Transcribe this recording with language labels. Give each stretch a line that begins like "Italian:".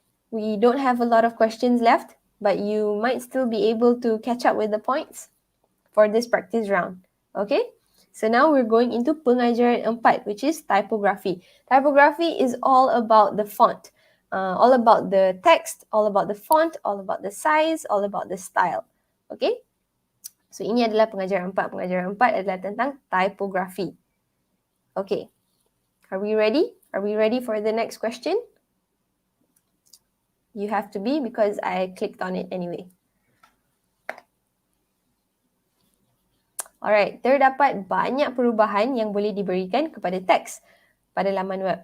English: We don't have a lot of questions left, but you might still be able to catch up with the points for this practice round. Okay? So now we're going into pengajaran 4, which is typography. Typography is all about the font, all about the text, all about the font, all about the size, all about the style. Okay?
Malay: So ini adalah pengajaran 4. Pengajaran 4 adalah tentang typography.
English: Okay. Are we ready? Are we ready for the next question? You have to be because I clicked on it anyway.
Malay: Alright, terdapat banyak perubahan yang boleh diberikan kepada teks pada laman web.